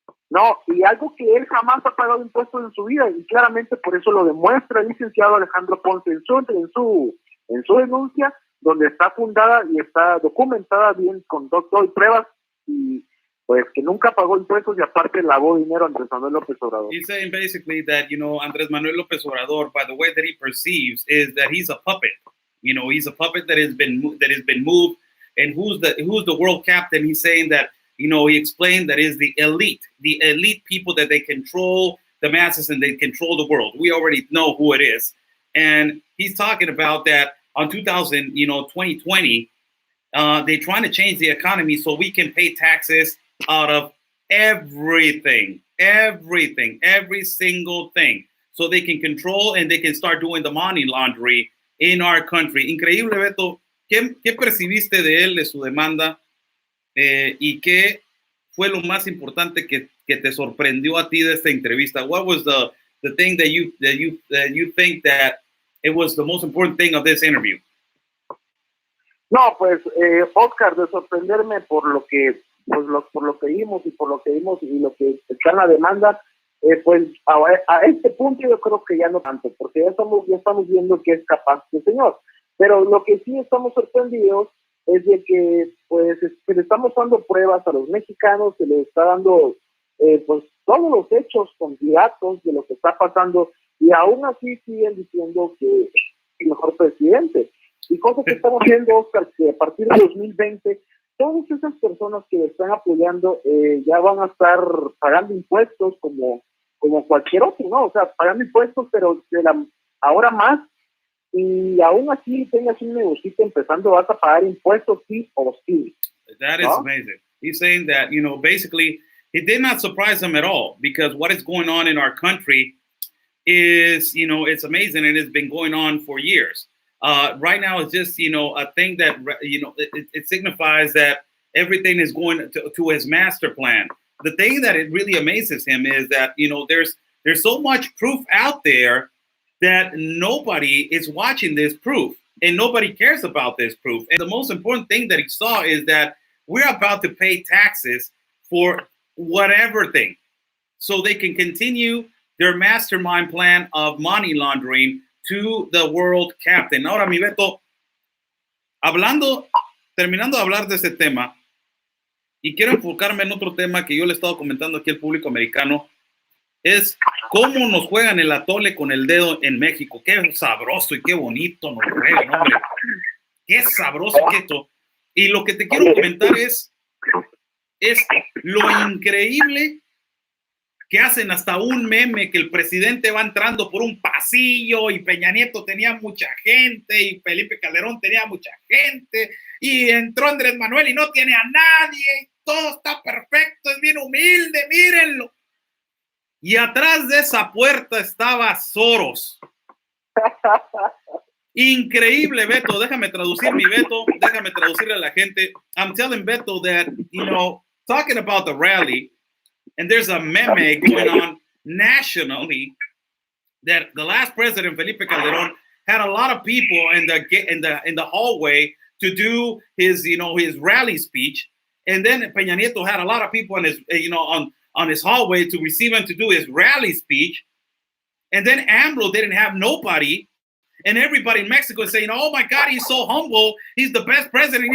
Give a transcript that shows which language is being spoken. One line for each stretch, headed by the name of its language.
Spanish: No, y algo que él jamás ha pagado impuestos en su vida, y claramente por eso lo demuestra el licenciado Alejandro Ponce en su denuncia, donde está fundada y está documentada bien con todo y pruebas, y pues que nunca pagó impuestos y aparte lavó dinero a Andrés Manuel López Obrador.
English: He's saying basically that, Andrés Manuel López Obrador, by the way that he perceives, is that he's a puppet. He's a puppet that has been moved. And who's the world captain? He's saying that, he explained that is the elite people that they control the masses and they control the world. We already know who it is. And he's talking about that on 2020, they're trying to change the economy so we can pay taxes out of everything, every single thing. So they can control and they can start doing the money laundering in our country.
Spanish: Increíble, Beto. ¿Qué percibiste de él, de su demanda? ¿Y qué fue lo más importante que te sorprendió a ti de esta entrevista? What was the thing that you think that it was the most important thing of this interview? No, pues, Oscar, de sorprenderme por lo que vimos y por lo que vimos y lo que está en la demanda, pues a este punto yo creo que ya no tanto, porque ya estamos viendo que es capaz el señor. Pero lo que sí estamos sorprendidos es de que pues se le estamos dando pruebas a los mexicanos, se les está dando pues todos los hechos con datos de lo que está pasando y aún así siguen diciendo que es el mejor presidente. Y cosas que estamos viendo, Oscar, que a partir de 2020 todas esas personas que le están apoyando ya van a estar pagando impuestos como cualquier otro, ¿no? O sea, pagando impuestos, pero ahora más. Y aún así tengas un negocito empezando, vas a pagar impuestos sí o sí.
English: That is amazing. He's saying that, basically, it did not surprise him at all because what is going on in our country is, it's amazing, and it's been going on for years. Right now, it's just, a thing that, it signifies that everything is going to his master plan. The thing that it really amazes him is that, there's so much proof out there that nobody is watching this proof, and nobody cares about this proof. And the most important thing that he saw is that we're about to pay taxes for whatever thing, so they can continue their mastermind plan of money laundering to the world captain.
Spanish: Ahora, mi Beto, terminando de hablar de ese tema, y quiero enfocarme en otro tema que yo le he estado comentando aquí al público americano, es cómo nos juegan el atole con el dedo en México. Qué sabroso y qué bonito nos juegan, hombre. Qué sabroso que esto. Y lo que te quiero comentar es lo increíble que hacen hasta un meme que el presidente va entrando por un pasillo y Peña Nieto tenía mucha gente y Felipe Calderón tenía mucha gente y entró Andrés Manuel y no tiene a nadie, todo está perfecto, es bien humilde, mírenlo. Y atrás de esa puerta estaba Soros. Increíble, Beto. Déjame traducir mi Beto. Déjame traducirle a la gente.
English: I'm telling Beto that, talking about the rally, and there's a meme going on nationally that the last president, Felipe Calderón, had a lot of people in the hallway to do his rally speech, and then Peña Nieto had a lot of people in his on his hallway to receive him to do his rally speech, and then AMLO didn't have nobody, and everybody in Mexico is saying, "Oh my God, he's so humble. He's the best president.